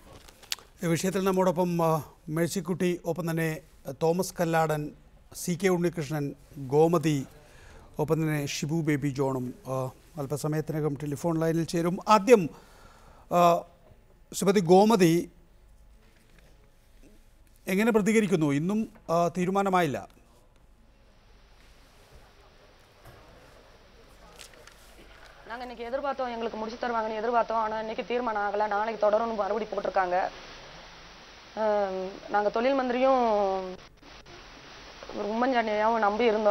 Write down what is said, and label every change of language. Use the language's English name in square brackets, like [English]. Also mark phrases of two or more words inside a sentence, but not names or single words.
[Malayalam] ഈ വിഷയത്തിൽ നമ്മോടൊപ്പം മേഴ്സിക്കുട്ടി, ഒപ്പം തന്നെ തോമസ് കല്ലാടൻ, CK ഉണ്ണികൃഷ്ണൻ, ഗോമതി, ഒപ്പം തന്നെ ഷിബു ബേബി ജോണും അല്പസമയത്തിനകം ടെലിഫോൺ ലൈനിൽ ചേരും. ആദ്യം ശ്രീമതി ഗോമതി, എങ്ങനെ പ്രതികരിക്കുന്നു? ഇന്നും തീരുമാനമായില്ല. [Tamil] நாங்கள் இன்றைக்கி எதிர்பார்த்தோம், எங்களுக்கு முடிச்சு தருவாங்கன்னு எதிர்பார்த்தோம். ஆனால் இன்றைக்கி தீர்மானம் ஆகலை. நாளைக்கு தொடரணும் மறுபடி போட்டிருக்காங்க. நாங்கள் தொழில் மந்திரியும் உம்மன்சாண்டியாவும் நம்பி இருந்தோம்.